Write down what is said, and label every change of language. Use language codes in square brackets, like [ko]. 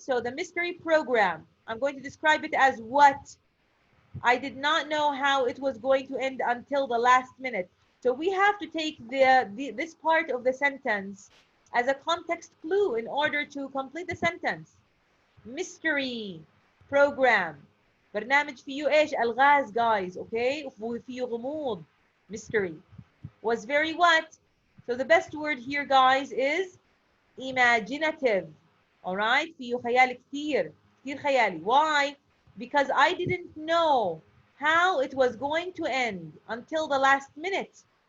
[en] So the mystery program. I'm going to describe it as what? I did not know how it was going to end until the last minute. So we have to take this part of the sentence as a context clue in order to complete the sentence. Mystery program. [ar] برنامج فيه ايش؟ الغاز, guys, okay? وفيه غموض. [en] Mystery. Was very what? So the best word here, guys, is imaginative. [ar] All right? فيه خيال كتير. كتير خيالي. Why? [en] Because I didn't know how it was going to end until the last minute.